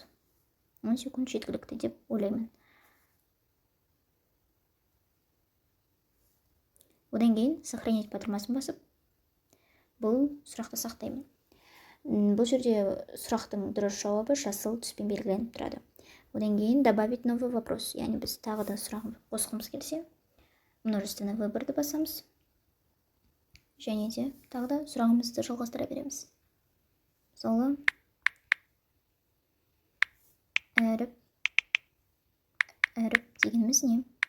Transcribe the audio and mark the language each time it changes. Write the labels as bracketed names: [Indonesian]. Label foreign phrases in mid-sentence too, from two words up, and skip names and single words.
[Kazakh] 10 секунд жеткілікті деп ойлаймын. Одан кейін сохранить батырмасын басып, бұл сұрақты сақтаймын. Бұл жерде сұрақтың дұрыс жауабы жасыл түспен белгіленіп тұрады. Одан кейін [Russian] добавить новый вопрос. [Kazakh] Яғни біз тағы да сұрағын қосқымыз келсе, множественный выборды басамыз. Және де тағы да сұрағымызды жалғастыра береміз. Мысалы, әріп дегеніміз не?